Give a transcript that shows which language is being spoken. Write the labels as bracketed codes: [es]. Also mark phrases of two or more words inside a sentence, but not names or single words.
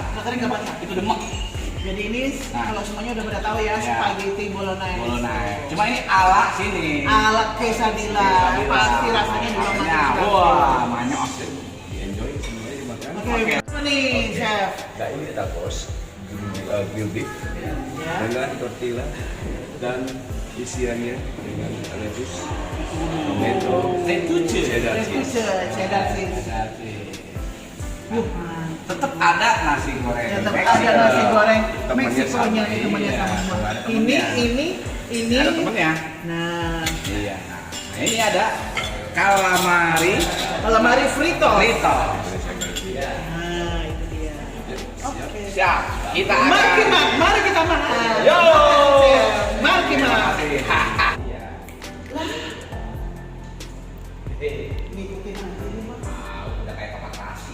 [id] Nggak kering nggak basah. Itu demek. Jadi ini Nah. kalau semuanya udah pada tahu ya, Ya. spaghetti bolognese. Bolognese. Cuma ini ala sini. Ala quesadilla. Pasti rasanya juga Rasanya, mantap. wah, manyos. Di-enjoy semuanya dimakan. Oke, apa nih, Chef? Nah, ini tacos, [en] grilled beef [id] Ya. dengan tortilla dan isiannya dengan [en] lettuce, tomato, [id] Lettuce. [en] cheddar cheese. Cheddar cheese. [id] Tetap ada nasi goreng. Ya, tetap Meksiko. ada nasi goreng Temannya Meksikonya sama. nih, temannya Iya, sama semua. ada temennya. Ini. Ada temennya. Nah, Iya. Nah, ini ada calamari calamari frito. frito. Nah, itu dia. Oke. Siap. Kita akan. Mari kita makan. Yo. Mari kita Terima makan. kasih. Ngikutin aja nih, Mas. Udah kayak papak nasi.